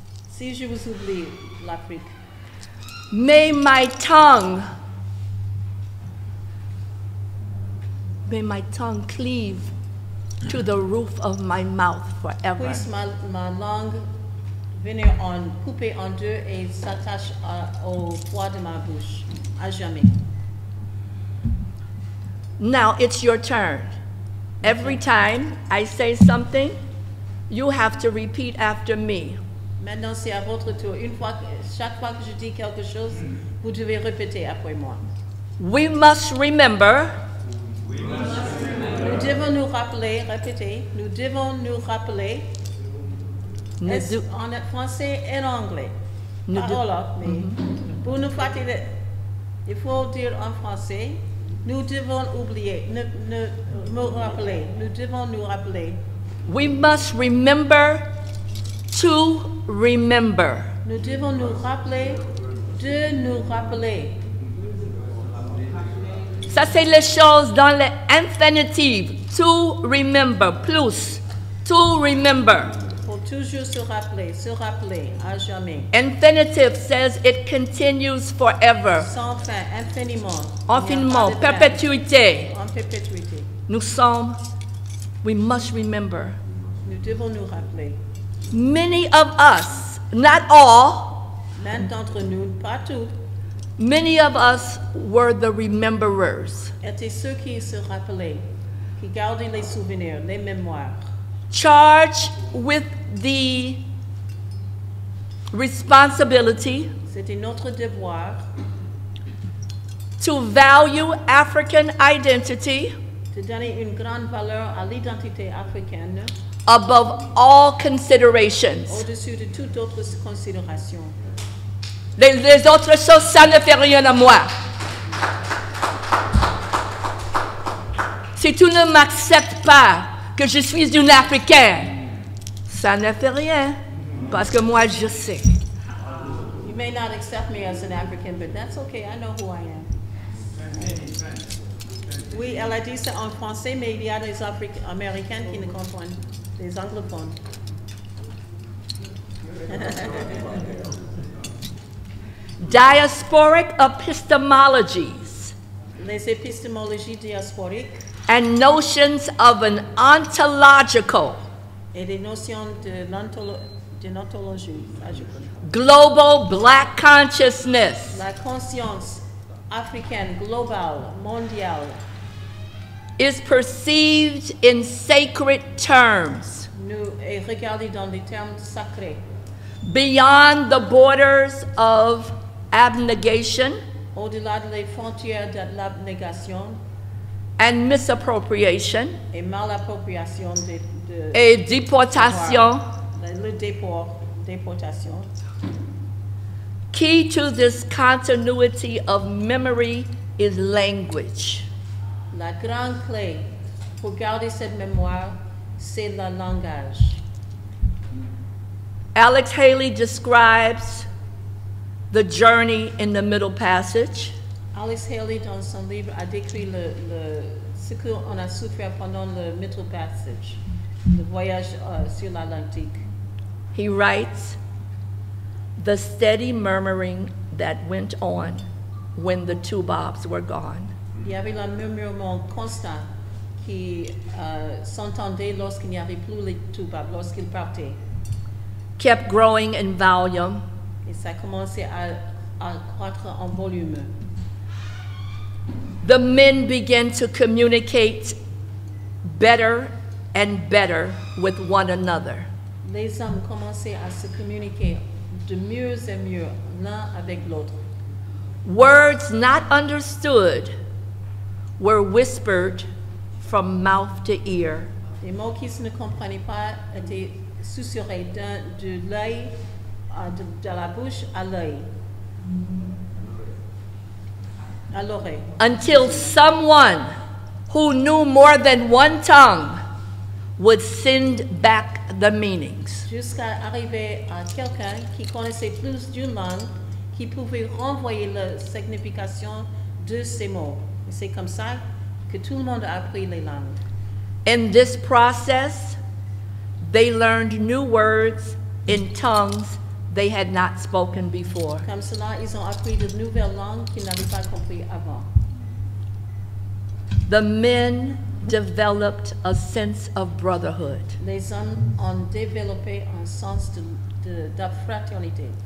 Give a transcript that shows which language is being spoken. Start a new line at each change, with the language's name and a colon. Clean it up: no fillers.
French: Si je vous oublie, l'Afrique,
English: may my tongue cleave to the roof of my mouth forever.
French: puisse ma langue venir couper en deux et s'attache au poids de ma bouche, à jamais.
English: Now it's your turn. Every time I say something, you have to repeat after me.
French: Maintenant, c'est à votre tour. Chaque fois que je dis quelque chose, vous devez répéter après moi.
English: We must remember
French: Nous devons nous rappeler, répétez, nous devons nous rappeler, nous est-ce de- en français et en anglais. Nous de- Parole, mais pour nous fatiguer, il faut dire en français, nous devons oublier, me rappeler, nous devons nous rappeler.
English: we must remember to remember.
French: Nous devons nous rappeler de nous rappeler. Ça, c'est les choses dans l'infinitive.
English: To remember, plus. To remember.
French: Il faut toujours se rappeler à jamais.
English: Infinitive says it continues forever.
French: Sans fin, infiniment. Infiniment, Il n'y a pas de fin. perpétuité. En perpétuité. Nous sommes,
English: we must remember.
French: Nous devons nous rappeler.
English: Many of us, not all,
French: L'un d'entre nous, pas tous,
English: many of us were the rememberers,
French: étaient ceux qui se rappelaient, qui gardaient les souvenirs, les mémoires,
English: charged with the responsibility
French: c'était notre devoir
English: to value African identity
French: de donner une grande valeur à l'identité africaine
English: above all considerations.
French: au-dessus de toute autre considération. Les autres choses, ça ne fait rien à moi. Si tu ne m'acceptes pas que je suis une Africaine, ça ne fait rien, parce que moi je sais.
English: You may not accept me as an African, but that's okay, I know who I am.
French: Oui, elle a dit ça en français, mais il y a des Américains qui ne comprennent, des anglophones.
English: Diasporic epistemologies
French: Les épistémologies diasporiques
English: and notions of an ontological
French: Et des notions de l'ontologie. Ça, je connais.
English: Global Black consciousness
French: La conscience africaine, globale, mondiale,
English: is perceived in sacred terms
French: est regardée dans des termes sacrés,
English: beyond the borders of abnegation
French: au-delà des frontières de l'abnégation
English: and misappropriation
French: et malappropriation et déportation. le déportation.
English: Key to this continuity of memory is language.
French: La grande clé pour garder cette mémoire, c'est le langage.
English: Alex Haley describes the journey in the Middle Passage
French: Alex Haley, dans son livre, a décrit ce qu'on a souffert pendant le Middle Passage, le voyage sur l'Atlantique.
English: He writes, the steady murmuring that went on when the two Bobs were gone.
French: Il y avait le murmurement constant qui s'entendait lorsqu'il n'y avait plus les Toubabs, lorsqu'ils partaient.
English: Kept growing in volume,
French: Et ça commençait à croître en volume.
English: the men began to communicate better and better with one another.
French: Les hommes commençaient à se communiquer de mieux en mieux l'un avec l'autre.
English: Words not understood were whispered from mouth to ear.
French: Les mots qui ne comprenaient pas étaient susurrés de l'œil, de la bouche à l'œil, à l'oreille.
English: Until someone who knew more than one tongue would send back the meanings.
French: Jusqu'à arriver à quelqu'un qui connaissait plus d'une langue, qui pouvait renvoyer la signification de ces mots. Et c'est comme ça que tout le monde a appris les langues.
English: In this process, they learned new words in tongues they had not spoken before.
French: Comme cela, ils ont appris de nouvelles langues qu'ils n'avaient pas compris avant.
English: The men developed a sense of brotherhood.
French: Les hommes ont développé un sens de fraternité.